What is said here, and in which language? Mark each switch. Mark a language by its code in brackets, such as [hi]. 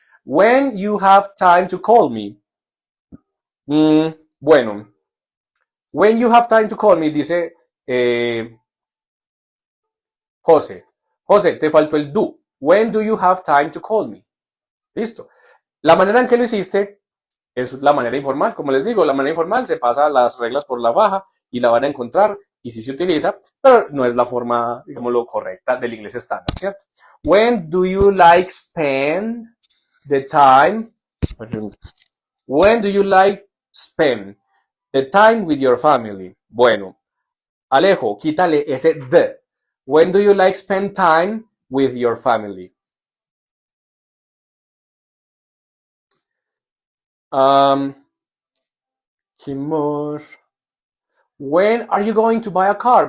[en] When you have time to call me. [es] Bueno. [en] When you have time to call me, [es] dice [en] José. José, [es] te faltó el do. [en] When do you have time to call me? [es] Listo. La manera en que lo hiciste es la manera informal. Como les digo, la manera informal se pasa las reglas por la faja y la van a encontrar y sí se utiliza, pero no es la forma, digámoslo, correcta del inglés estándar, ¿cierto? [en] When do you like spend the time? When do you like spend the time with your family? [es] Bueno, Alejo, quítale ese the. [en] When do you like spend time with your family? [es] ¿Qué más? [en] When are you going to buy a car?